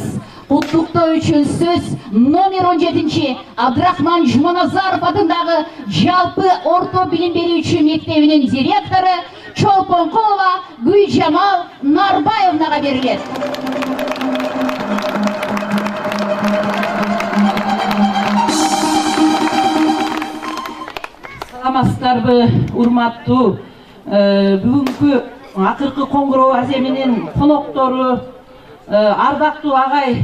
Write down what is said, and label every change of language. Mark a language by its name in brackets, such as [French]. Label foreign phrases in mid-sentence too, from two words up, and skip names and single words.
[Kazakh] Құттықтау үшін сөз номер 17 Абдрахман Жұманазаров атындағы жалпы орта білім беруші мектебінің директоры Чолпонқұлова Гүлжамал Нарбаевнаға беріледі. [Kyrgyz] Саламатсыздарбы, урматтуу бүгүнкү Акыркы Qo'ng'irov аземинин коноктору, ардактуу агай